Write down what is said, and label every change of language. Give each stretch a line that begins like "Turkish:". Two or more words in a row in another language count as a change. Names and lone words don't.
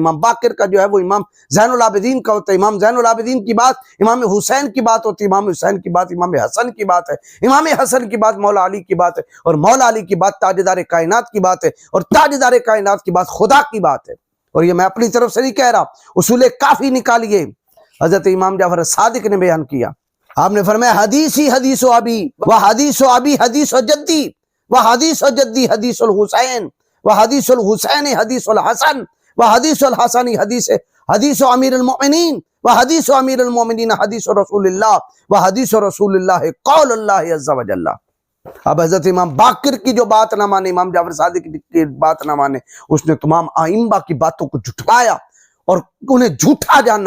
Urdu: امام باقر کا جو ہے وہ امام زین العابدین کا ہوتا ہے. امام زین العابدین کی بات امام حسین کی بات ہوتی ہے، امام حسین کی بات امام حسن کی بات ہے، امام حسن کی بات مولا علی کی بات ہے، اور مولا علی کی بات تاجدار کائنات کی بات ہے، اور تاجدار کائنات کی بات خدا کی بات ہے. اور یہ میں اپنی طرف سے نہیں کہہ رہا، اصول کافی نکالیے، حضرت امام جعفر صادق نے بیان کیا. آپ نے فرمایا
Arabic: حدیثی حدیث و ابی و حدیث و ابی حدیث و جدی و حدیث و جدی حدیث الحسین و حدیث الحسین حدیث الحسن و حدیث الحسن حدیث امیر المؤمنین و حدیث امیر المؤمنین حدیث رسول اللہ و حدیث رسول اللہ قول اللہ عز و جل.
Urdu: اب حضرت امام باقر کی جو بات نہ مانے، امام جعفر صادق کی بات نہ مانے، اس نے تمام ائمہ کی باتوں کو جھٹلایا اور انہیں جھوٹا جانا.